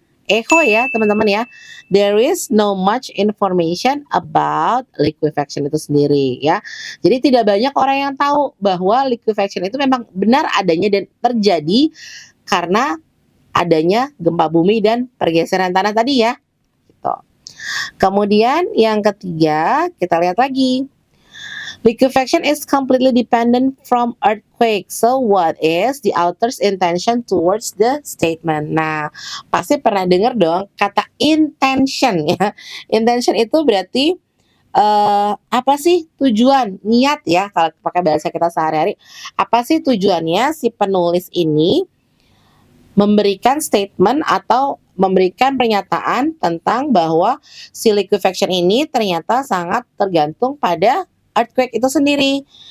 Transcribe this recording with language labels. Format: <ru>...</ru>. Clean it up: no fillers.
<en>echo</en> <id>ya teman-teman ya.</id> <en>There is no much information about liquefaction</en> <id>itu sendiri ya. Jadi tidak banyak orang yang tahu bahwa liquefaction itu memang benar adanya dan terjadi karena adanya gempa bumi dan pergeseran tanah tadi ya. Gitu. Kemudian yang ketiga, kita lihat lagi.</id> <en>Liquefaction is completely dependent from earthquake. So what is the author's intention towards the statement?</en> <id>Nah, pasti pernah dengar dong kata intention ya. Intention itu berarti apa sih tujuan, niat ya kalau pakai bahasa kita sehari-hari. Apa sih tujuannya si penulis ini memberikan statement atau memberikan pernyataan tentang bahwa si liquefaction ini ternyata sangat tergantung pada earthquake itu sendiri.</id>